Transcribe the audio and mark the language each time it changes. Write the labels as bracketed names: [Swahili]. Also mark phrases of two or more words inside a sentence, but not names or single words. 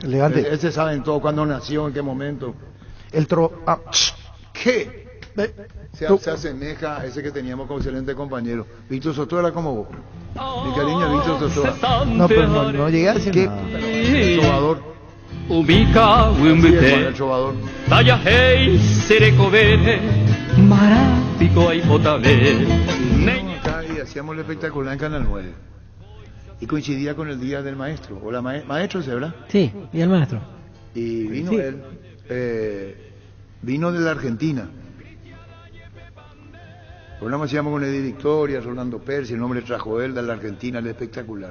[Spanish] Ese saben todo, cuándo nació, en qué momento. ¿Qué? Se asemeja a ese que teníamos como excelente compañero. Víctor Soto era como vos. Mi cariño, Víctor Soto. No, pero no llegué a decir ¿Qué? nada. El trovador. Ubica El trovador. Taya hei serecovere Marapico y potable Acá y hacíamos el espectacular en Canal 9. Y coincidía con el día del maestro. O la maestro, ¿verdad? Sí, y el maestro. Y vino Sí. él. Vino de la Argentina. El programa se llama con Eddie Victoria, Rolando Percy, el nombre trajo él de la Argentina, el espectacular.